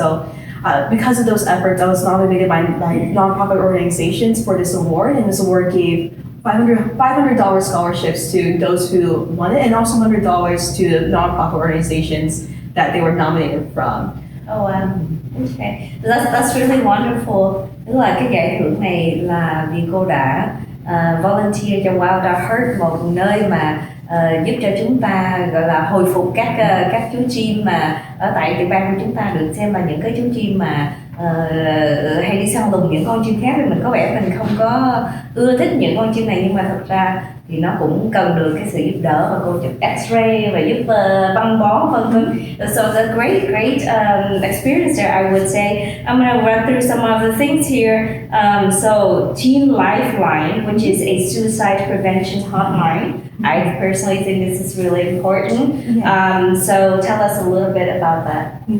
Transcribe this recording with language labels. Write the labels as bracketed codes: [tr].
[en] So because of those efforts, I was nominated by nonprofit organizations for this award, and this award gave $500 scholarships to those who won it, and also $100 to nonprofit organizations that they were nominated from. Oh wow, okay, that's really wonderful. [vi] Tức là cái giải thưởng này là vì cô đã volunteer cho Wild at Heart, một nơi mà giúp cho chúng ta gọi là hồi phục các chú chim mà ở tại địa bàn của chúng ta, được xem là những cái chú chim mà hay đi săn lùng những con chim khác, thì mình có vẻ mình không có ưa thích những con chim này, nhưng mà thật ra thì nó cũng cần được cái sự giúp đỡ, và cô chụp X-ray và giúp băng bó vân vân. [en] So it's a great experience there, I would say. I'm gonna run through some of the things here. So Teen Lifeline, which is a suicide prevention hotline. I personally think this is really important. So tell us a little bit about that.